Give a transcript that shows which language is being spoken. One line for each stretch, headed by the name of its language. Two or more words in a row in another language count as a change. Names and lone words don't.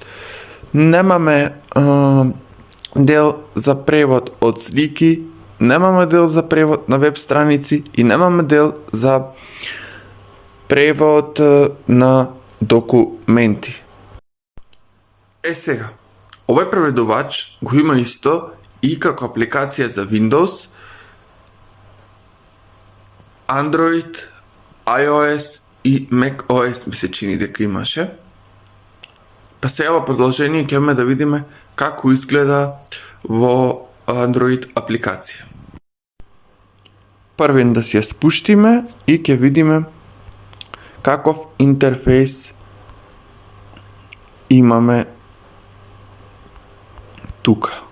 Macedonian: Немаме дел за превод од слики, немаме дел за превод на веб страници и немаме дел за превод на документи. Сега, овој преведувач го има исто и како апликација за Windows, Android, iOS и macOS ми се чини дека имаше. Па сега во продолжение ќе да видиме како изгледа во Android апликација. Првен да си ја спуштиме и ќе видиме каков интерфејс имаме тука.